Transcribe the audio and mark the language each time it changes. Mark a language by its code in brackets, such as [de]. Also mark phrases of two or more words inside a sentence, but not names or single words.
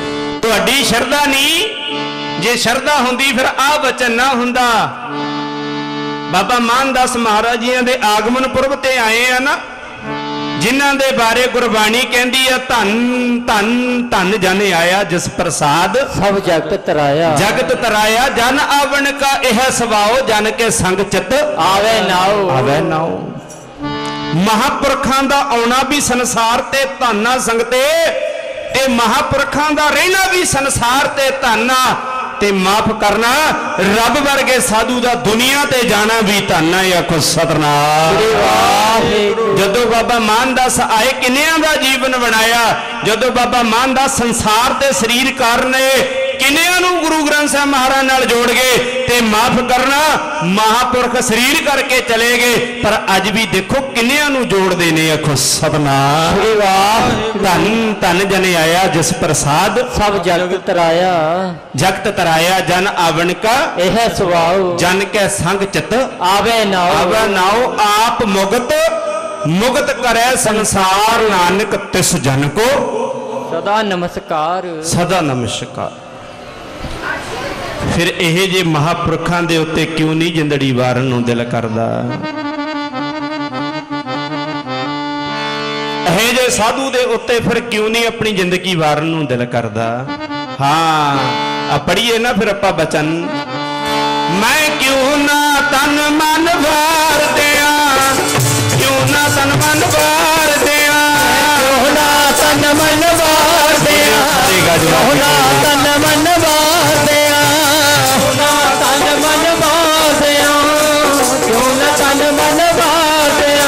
[pa] ਤੁਹਾਡੀ ਸ਼ਰਧਾ ਨਹੀਂ, ਜੇ ਸ਼ਰਧਾ ਹੁੰਦੀ ਫਿਰ ਆ ਵਚਨ ਨਾ ਹੁੰਦਾ। ਬਾਬਾ ਮਾਨਦਾਸ ਮਹਾਰਾਜ ਜੀ ਦੇ ਆਗਮਨ ਪੁਰਬ ਤੇ ਆਏ ਆ ਨਾ, ਜਿਨ੍ਹਾਂ ਦੇ ਬਾਰੇ ਗੁਰਬਾਣੀ ਕਹਿੰਦੀ ਹੈ, ਧੰਨ ਧੰਨ ਧੰਨ ਜਨ ਆਇਆ ਜਿਸ ਪ੍ਰਸਾਦ ਸਭ ਜਗਤ ਤਰਾਇਆ, ਜਗਤ ਤਰਾਇਆ, ਜਨ ਆਵਨ ਕਾ ਇਹ ਸੁਭਾਉ, ਜਨ ਕੇ ਸੰਗ ਚਿਤ ਆਵੇ ਨਾਓ, ਆਵੇ ਨਾਓ। ਮਹਾਪੁਰਖਾਂ ਦਾ ਆਉਣਾ ਭੀ ਸੰਸਾਰ ਤੇ ਧੰਨ ਸੰਗਤੇ, ਤੇ ਮਹਾਪੁਰਖਾਂ ਦਾ ਰਹਿਣਾ ਭੀ ਸੰਸਾਰ ਤੇ ਧੰਨ, ਤੇ ਮਾਫ ਕਰਨਾ ਰੱਬ ਵਰਗੇ ਸਾਧੂ ਦਾ ਦੁਨੀਆ ਤੇ ਜਾਣਾ ਭੀ ਧੰਨ ਹੈ। ਆਖੋ ਸਤਿਨਾਮ। ਜਦੋਂ ਬਾਬਾ ਮਾਨਦਾਸ ਆਏ ਕਿੰਨਿਆਂ ਦਾ ਜੀਵਨ ਬਣਾਇਆ, ਜਦੋਂ ਬਾਬਾ ਮਾਨਦਾਸ ਸੰਸਾਰ ਤੇ ਸਰੀਰ ਕਾਰਣ ਕਿੰਨਿਆਂ ਨੂੰ ਗੁਰੂ ਗ੍ਰੰਥ ਸਾਹਿਬ ਮਹਾਰਾਜ ਨਾਲ ਜੋੜ ਗਏ, ਤੇ ਮਾਫ ਕਰਨਾ। ਮਹਾਪੁਰਖ ਸਰੀਰ ਕਰਕੇ ਚਲੇ ਗਏ, ਪਰ ਅੱਜ ਭੀ ਦੇਖੋ ਕਿੰਨਿਆਂ ਨੂੰ ਜੋੜਦੇ ਨੇ। ਆਖੋ ਸਤਿਨਾਮ। ਧੰਨ ਧੰਨ ਜਨ ਆਇਆ ਜਿਸ ਪ੍ਰਸਾਦ, ਸਭ ਜਗਤ ਤਰਾਇਆ। ਜਗਤ ਤਰਾਇਆ ਜਨ ਆਵਨ ਕਾ, ਇਹ ਸੁਭਾਉ ਜਨ ਕੇ ਸੰਗ ਚਿਤ ਆਵੇ ਨਾਉ। ਆਵਾ ਨਾਓ। ਆਪ ਮੁਕਤ ਮੁਕਤ ਕਰੇ ਸੰਸਾਰ, ਨਾਨਕ ਤਿਸ ਜਨ ਕੋ ਸਦਾ ਨਮਸਕਾਰ। ਸਦਾ ਨਮਸਕਾਰ। ਫਿਰ ਇਹ ਜੇ ਮਹਾਪੁਰਖੋਂ ਕੇ ਉੱਤੇ ਕਿਉਂ ਨਹੀਂ ਜਿੰਦੜੀ ਵਾਰਨ ਨੂੰ ਦਿਲ ਕਰਦਾ? ਇਹ ਜੇ ਸਾਧੂ ਕੇ ਉੱਤੇ ਫਿਰ ਕਿਉਂ ਨਹੀਂ ਅਪਨੀ ਜ਼ਿੰਦਗੀ ਵਾਰਨ ਨੂੰ ਦਿਲ ਕਰਦਾ? ਹਾਂ, ਆ ਪੜ੍ਹੀਏ ਨਾ ਫਿਰ ਆਪਾਂ ਬਚਨ। ਮੈਂ ਕਿਉਂ ਨਾ ਤਨ ਮਨ ਵਾਰ ਦਿੱਤਾ, ਕਿਉਂ ਨਾ ਤਨ ਮਨ ਵਾਰ ਦਿੱਤਾ, ਕਿਉਂ ਨਾ ਤਨ ਮਨ ਵਾਰ ਦਿੱਤਾ, ਕਿਉਂ ਨਾ ਤਨ ਮਨ ਵਾਰ ਦਿੱਤਾ, ਕਿਉਂ ਨਾ ਤਨ ਮਨ ਵਾਰ ਦਿੱਤਾ, ਕਿਉਂ ਨਾ ਤਨ ਮਨ ਵਾਰ ਦਿੱਤਾ,